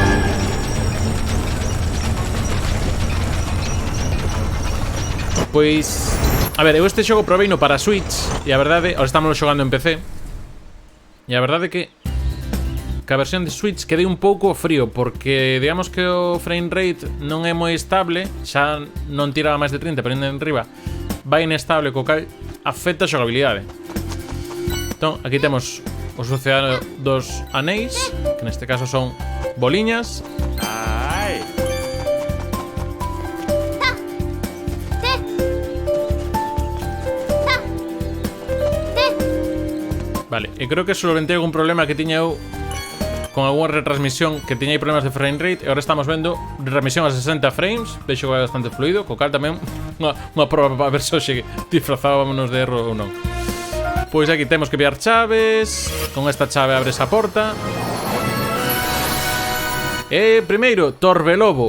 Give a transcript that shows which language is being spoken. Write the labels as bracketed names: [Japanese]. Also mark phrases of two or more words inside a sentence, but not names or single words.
[Galician] Pois, a ver, eu este xogo proveino para Switch e a verdade, ahora estamos xogando en PC. E a verdade é que a versión de Switch quedei un pouco frío porque digamos que o [English] frame rate [Galician] non é moi estable, xa non tiraba máis de 30, pero ainda en riba vai inestable, co cal afecta a xogabilidade. Entón, aquí temos o Océano dos Anéis, que neste caso son boliñas. Vale, e creo que solventei algún problema que tiña eu con algunha retransmisión, que tiña aí problemas de [English] frame rate, [Galician] e agora estamos vendo retransmisión a 60 frames, vexo que vai bastante fluido, co cal tamén unha prova para ver se hoxe disfrazábamos de erro ou non. Pois aquí temos que pillar chaves, con esta chave abres a porta. E primeiro, Torvelobo.